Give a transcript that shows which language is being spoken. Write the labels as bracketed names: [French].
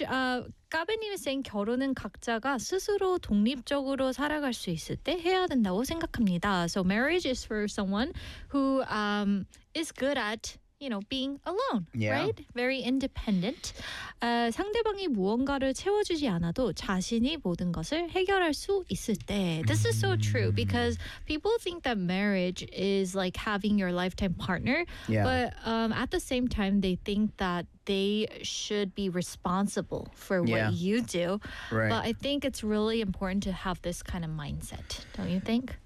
[Korean] 까베님이 saying 결혼은 각자가 스스로 독립적으로 살아갈 수 있을 때 해야 된다고 생각합니다. [English] So marriage is for someone who is good at, you know, being alone, right? Very independent. [Korean] 상대방이 무언가를 채워주지 않아도 자신이 모든 것을 해결할 수 있을 때. [English] This is so true because people think that marriage is like having your lifetime partner. Yeah. But at the same time, they think that they should be responsible for what you do. Right. But I think it's really important to have this kind of mindset, don't you think?